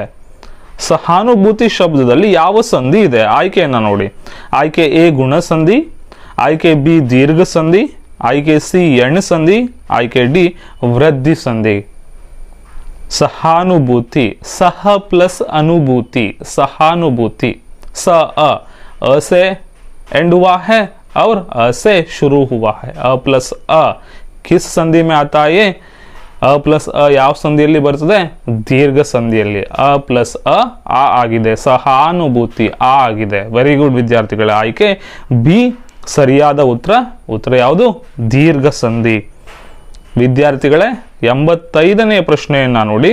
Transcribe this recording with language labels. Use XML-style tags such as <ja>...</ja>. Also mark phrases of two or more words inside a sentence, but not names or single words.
<kn>ಸಹಾನುಭೂತಿ ಶಬ್ದದಲ್ಲಿ ಯಾವ ಸಂಧಿ ಇದೆ? ಆಯ್ಕೆಯನ್ನು ನೋಡಿ. ಆಯ್ಕೆ ಎ ಗುಣ ಸಂಧಿ, ಆಯ್ಕೆ ಬಿ ದೀರ್ಘ ಸಂಧಿ, ಆಯ್ಕೆ ಸಿ ಎಣ್ ಸಂಧಿ, ಆಯ್ಕೆ ಡಿ ವೃದ್ಧಿ ಸಂಧಿ. ಸಹಾನುಭೂತಿ, ಸಹ ಪ್ಲಸ್</kn> <hi>अनुभूति, सहानुभूति. स अ से एंड हुआ है और अ से शुरू हुआ है. अ प्लस अ किस संधि में आता है? अ प्लस अ</hi> <kn>ಯಾವ ಸಂಧಿಯಲ್ಲಿ ಬರ್ತದೆ? ದೀರ್ಘ ಸಂಧಿಯಲ್ಲಿ. ಅ ಪ್ಲಸ್ ಅ ಆ ಆಗಿದೆ, ಸಹಾನುಭೂತಿ ಆ ಆಗಿದೆ.</kn> <en>very good</en> <kn>ವಿದ್ಯಾರ್ಥಿಗಳೇ, ಆಯ್ಕೆ ಬಿ ಸರಿಯಾದ ಉತ್ತರ ಯಾವುದು? ದೀರ್ಘ ಸಂಧಿ. ವಿದ್ಯಾರ್ಥಿಗಳೇ, 85ನೇ ಪ್ರಶ್ನೆಯನ್ನು ನೋಡಿ.</kn>